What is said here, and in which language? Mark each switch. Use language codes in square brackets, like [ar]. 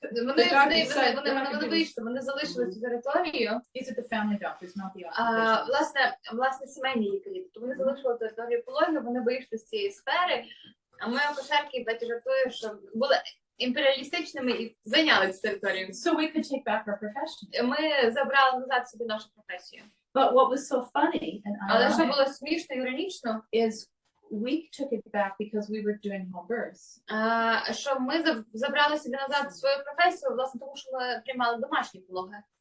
[uk] Вони вийшли, вони залишили цю територію. [en] These are the family doctors, not the occupational. [uk] Власне, сімейні лікарі. Тобто вони залишили територію пологів, вони вийшли з цієї сфери, а ми акушерки, бачу, жартую, що були імперіалістичними і зайняли цю територію. [en] So we could take back our profession. [uk] Ми забрали назад собі нашу професію. [en] But what was so funny and [uk] Але що [en] ironic [uk] було смішно і іронічно, [en] is we took it back because we were doing home births. [uk] що ми забрали собі назад свою професію, власне, тому що ми приймали домашні пологи.